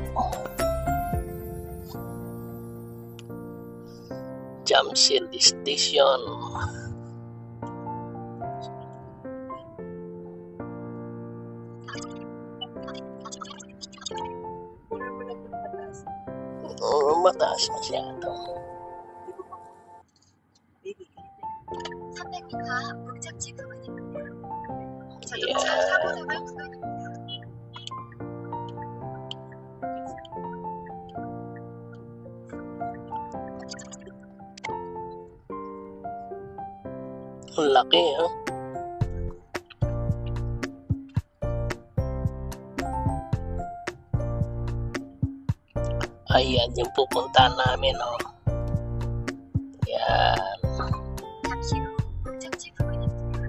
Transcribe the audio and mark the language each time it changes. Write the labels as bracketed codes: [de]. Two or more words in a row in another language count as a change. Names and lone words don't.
[tl] Jamsin Station. Mataas masyado. [ko] 300m 앞 목적지 부근입니다. [tl] Yeah. [ko] 자동차 사고 나갈 구간입니다. [tl] Ang laki, ha? Ayan yung pupuntahan namin, oh. Yan. [ko] 잠시 후 목적지 부근입니다.